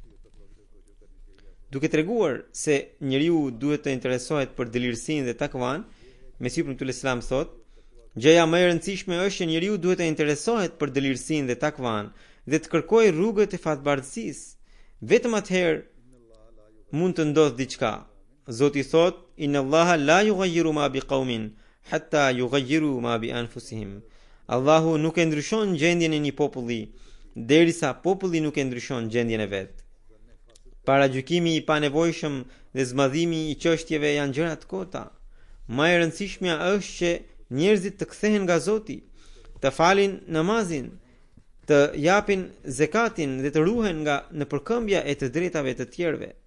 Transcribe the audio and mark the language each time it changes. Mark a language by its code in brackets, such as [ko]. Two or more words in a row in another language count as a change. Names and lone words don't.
[sq] Duke treguar se njeriu duhet të interesohet për dëlirsinë dhe takvan, Mesiu premtues Islam thot, gjëja më e rëndësishme është që njeriu duhet të interesohet për dëlirsinë dhe takvan dhe të kërkojë rrugët e fatbardhësisë. Vetëm atëherë mund të ndodhë diçka. Zoti thot, [ar] إن الله لا يغير ما بقوم حتى يغيروا ما بأنفسهم. [sq] Allahu nuk e ndryshon gjendjen e një populli derisa populli nuk e ndryshon gjendjen e vet. Paragjykimi i panevojshëm dhe zmadhimi i çështjeve janë gjëra të kota. Më e rëndësishmja është që njerëzit të kthehen nga Zoti, të falin namazin, të japin zekatin dhe të ruhen nga nëpërkëmbja e të drejtave të tjerëve.